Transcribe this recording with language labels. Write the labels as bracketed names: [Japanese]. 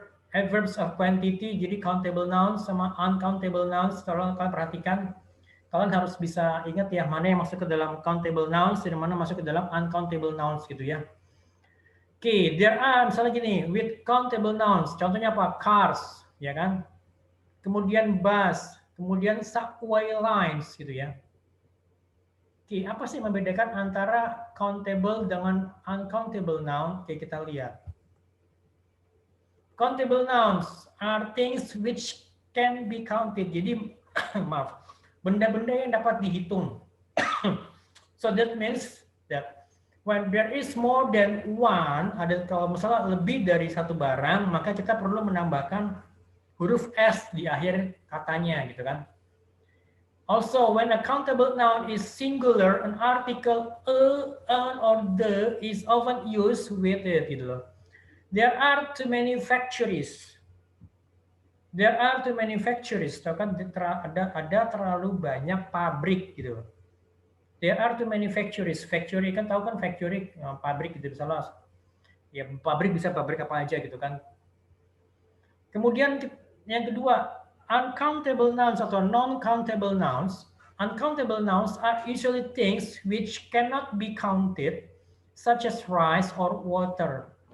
[English] Adverbs of quantity, [Indonesian] jadi [English] countable nouns [Indonesian] sama [English] uncountable nouns. [Indonesian] Tolong kalian perhatikan. Kalian harus bisa ingat ya mana yang masuk ke dalam countable nouns dan mana masuk ke dalam uncountable nouns gitu ya. [English] Oke, there are [Indonesian] misalnya gini, [English] with countable nouns, [Indonesian] contohnya apa? Cars, ya kan? Kemudian bus, kemudian subway lines gitu ya. Oke, apa sih yang membedakan antara countable dengan uncountable noun? Oke, kita lihat. [English] Countable nouns are things which can be counted. [Indonesian] Jadi, maaf. Benda-benda yang dapat dihitung. [English] So that means that when there is more than one, [Indonesian] kalau misalnya lebih dari satu barang, maka kita perlu menambahkan huruf S di akhir katanya gitu kan. [English] Also, when a countable noun is singular, an article an, or the is often used with it. [Indonesian] Gitu loh. [English] There are too many factories. There are too many factories. [Indonesian] Tahu kan ada terlalu banyak pabrik gitu loh. [English] There are too many factories. [Indonesian] Factory kan tahu kan factory pabrik gitu misalnya. Ya pabrik bisa pabrik apa aja gitu kan. Kemudian yang kedua, uncountable nouns atau non-countable nouns. [English] Uncountable nouns are usually things which cannot be counted, such as rice or water.